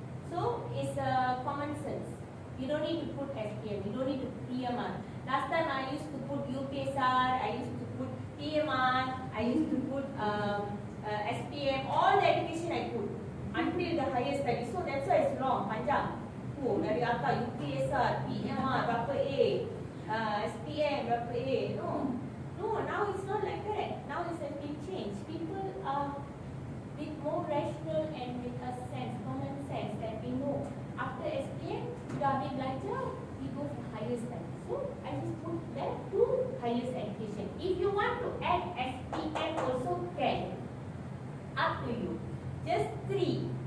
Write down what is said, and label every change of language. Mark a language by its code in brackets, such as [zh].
[en] So it's common sense. You don't need to put SPM, you don't need to put TMR. Last time I used to put UPSR, I used to put TMR, I used to put SPM, all the education I put until the higher study. So that's why it's long, [ms] panjang. Oh, dari atas UPSR, TMR, berapa A, SPM, berapa A. [en] No, now it's not like that. Now it's a big change. People are with more rational and with a sense, common sense that we know after SPM, [ms] dah habis belajar, [en] we go for higher study. So I just put that to higher education. If you want to add SPM also can. Up to you. Just 3.